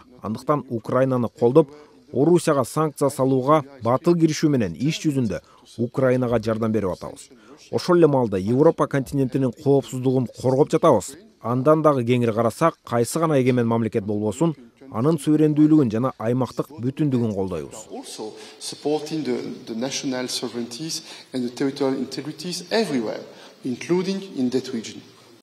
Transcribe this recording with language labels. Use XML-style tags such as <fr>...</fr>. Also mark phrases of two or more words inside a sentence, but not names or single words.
<ky>Андыктан Украинаны колдоп, Орусияга санкция салууга батыл киришүү менен иш жүзүндө Украинага жардам берип атабыз. Ошол эле маалда Европа континентинин коопсуздугун коргоп жатабыз. Андан дагы кеңири карасак, кайсы гана эгемен мамлекет болбосун, анын суверендүүлүгүн жана аймактык бүтүндүгүн колдойбуз.</ky> <en>Also supporting the national sovereignties and the territorial integrities everywhere, including in that region.</en>